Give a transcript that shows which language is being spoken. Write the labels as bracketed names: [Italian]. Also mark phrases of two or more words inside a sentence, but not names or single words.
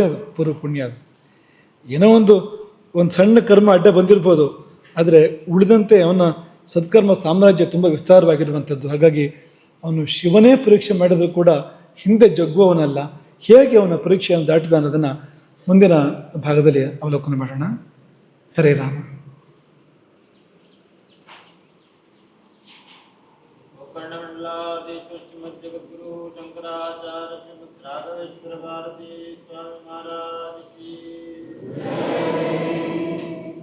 [Kannada] ಅದು ಪೂರ್ವ ಪುಣ್ಯ, ಅದು ಏನೋ ಒಂದು ಸಣ್ಣ ಕರ್ಮ ಅಡ್ಡ ಬಂದಿರ್ಬೋದು, ಆದರೆ ಉಳಿದಂತೆ ಅವನ ಸತ್ಕರ್ಮ ಸಾಮ್ರಾಜ್ಯ ತುಂಬ ವಿಸ್ತಾರವಾಗಿರುವಂಥದ್ದು. ಹಾಗಾಗಿ ಅವನು ಶಿವನೇ ಪರೀಕ್ಷೆ ಮಾಡಿದರೂ ಕೂಡ ಹಿಂದೆ ಜಗ್ಗುವವನಲ್ಲ. ಹೇಗೆ ಅವನ ಪರೀಕ್ಷೆಯನ್ನು ದಾಟಿದ ಅನ್ನೋದನ್ನು ಮುಂದಿನ ಭಾಗದಲ್ಲಿ ಅವಲೋಕನ ಮಾಡೋಣ. ಹರೇ ರಾಮ. [Hindi] जगद्गुरु शंकराचार्य श्रीमद् राघवेश्वर भारती स्वामी महाराज की